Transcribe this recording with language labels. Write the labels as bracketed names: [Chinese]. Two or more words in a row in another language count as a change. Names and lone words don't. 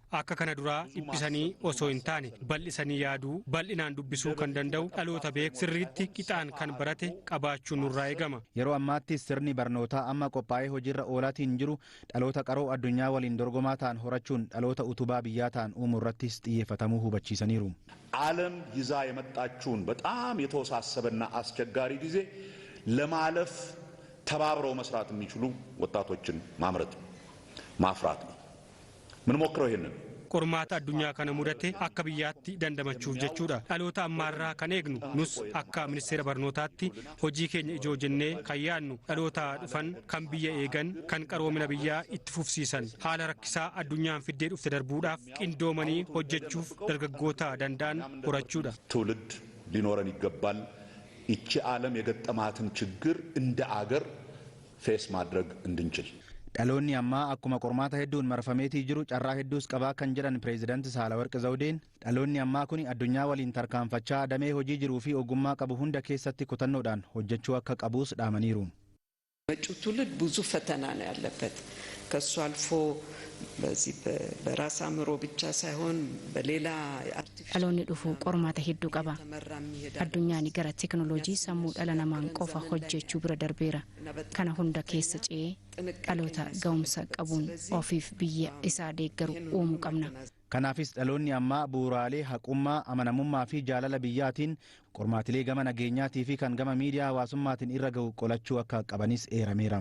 [Oromo] Akka kana duraa dhiphisanii osoo hin taane bal'isanii yaaduu bal'inaan dubbisuu kan danda'u dhaloota beeku sirriitti qixaan kan barate qabaachuun nurraa eegama. Yeroo ammaatti sirni barnootaa amma qophaa'ee hojiirra oolaatiin jiru dhaloota qaroo addunyaa waliin dorgomaa ta'an horachuun dhaloota utubaa biyyaa ta'an uumuu irrattis xiyyeeffatamuu hubachiisaniiru. [Amharic] ዓለም ይዛ የመጣችውን በጣም የተወሳሰበና አስቸጋሪ ጊዜ ለማለፍ ተባብረው መስራት የሚችሉ ወጣቶችን ማምረት ማፍራት ነው። ምን ሞክረው ይሄንን [Oromo] qormaata addunyaa kana mudate akka biyyaatti dandamachuuf jechuudha. Dhaloota ammaarraa kan eegnu nus akka ministeera barnootaatti hojii keenya ijoo jennee kan yaadnu dhaloota dhufan kan biyya eegan kan qaroomina biyyaa itti fufsiisan haala rakkisaa addunyaan fiddee dhufte darbuudhaaf qindoomanii hojjechuuf dargaggoota danda'an horachuudha. [Amharic] ትውልድ ሊኖረን ይገባል። ይቺ ዓለም የገጠማትን ችግር እንደ አገር ፌስ ማድረግ እንድንችል [Oromo] dhaloonni ammaa akkuma qormaata hedduun marfameetii jiru carraa hedduus qabaa kan jedhan pireezidaanti Saalawarqi Zawudeen dhaloonni ammaa kun addunyaa waliin tarkaanfachaa damee hojii jiruu fi ogummaa qabu hunda keessatti kutannoodhaan hojjechuu akka qabuus dhaamaniiru. [Amharic] መጪው ትውልድ ብዙ ፈተና ነው ያለበት ከሱ አልፎ በዚህ በራስ አእምሮ ብቻ ሳይሆን በሌላ [Oromo] dhaloonni dhufu qormaata hedduu qaba. Addunyaan gara teknooloojii sammuu dhala namaan qofa hojjechuu bira darbeera. Kana hunda keessa ce'ee dhaloota ga'umsa qabuun ofiif biyya isaa deeggaru uumuu qabna. Kanaafis dhaloonni ammaa bu'uuraalee haqummaa amanamummaa fi jaalala biyyaatiin qormaatilee gama nageenyaatii fi kan gama miidiyaa hawaasummaatiin irra ga'u qolachuu akka qabanis eerameera.